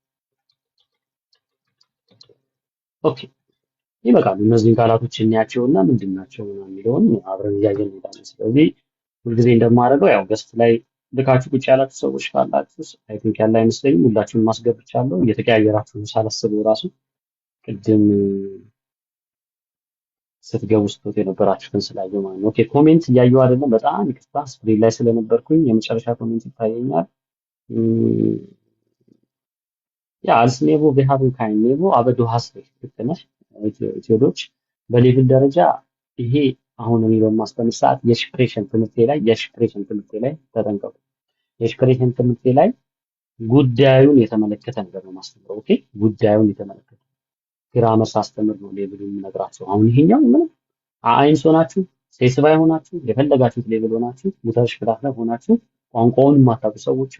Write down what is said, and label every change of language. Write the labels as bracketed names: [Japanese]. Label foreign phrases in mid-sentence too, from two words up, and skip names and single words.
[Amharic] ኦኬ ይበቃሉ። እነዚህን ቃላቶች እናያቸውና ምንድናቸው የሚለውን አብረን እያየን እንሄዳለን። ስለዚህ ሁልጊዜ እንደማደርገው ያው ገስት ላይ ልካችሁ ቁጭ ያላችሁ ሰዎች ካላችሁ [English] I think [Amharic] ያለ አይመስለኝም ሁላችሁንም ማስገብቻለሁ። እየተቀያየራችሁ ሳላስበው ራሱ ቅድም ስትገቡ ስትወጡ የነበራችሁትን ስላየሁ ማለት ነው። ኦኬ ኮሜንት እያየሁ አይደለም፣ በጣም ይቅርታ ስክሪን ላይ ስለነበርኩኝ የመጨረሻ ኮሜንት ይታየኛል። [German] Ja, als Niveau, wir haben kein Niveau, aber du hast recht, [Amharic] ልክ ነህ ኢትዮዶች። በሌቭል ደረጃ ይሄ አሁን እኔ በማስተምር ሰዓት የሽፕሬሽን ትምህርቴ ላይ ተጠንቀቁ። የሽፕሬሽን ትምህርቴ ላይ ጉዳዩን የተመለከተ ነገር ነው ማስተምረው። ኦኬ ጉዳዩን የተመለከተ ግራመር ሳስተምር ነው ሌቭሉን የምነግራቸው። አሁን ይሄኛው ምንም አይንስ ሆናችሁ ሴስባይ ሆናችሁ የፈለጋችሁት ሌቭል ሆናችሁ ሙተርሽ ክላስ ላይ ሆናችሁ ቋንቋውን የማታውቁ ሰዎች